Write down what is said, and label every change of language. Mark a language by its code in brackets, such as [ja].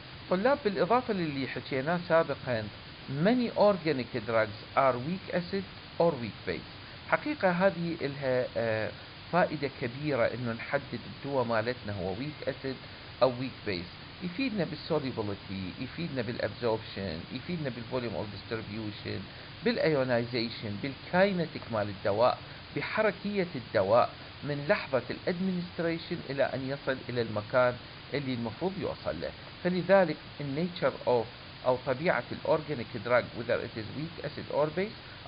[ar] طلاب، بالإضافة للي حكيناه سابقا [en] many organic drugs are weak acid or weak base. [ar] حقيقة هذه لها فائدة كبيرة إنه نحدد الدواء مالتنا هو weak acid أو weak base. يفيدنا بالsolubility، يفيدنا بالabsorption، يفيدنا بالvolume of distribution، بالايونايزيشن، بالكاينتيك مال الدواء. بحركية الدواء من لحظة الادمنستريشن إلى أن يصل إلى المكان اللي المفروض يوصل له. [en] فلذلك النيتشر of [ar] أو طبيعة الأورجانيك [en] drug whether it is weak acid or base.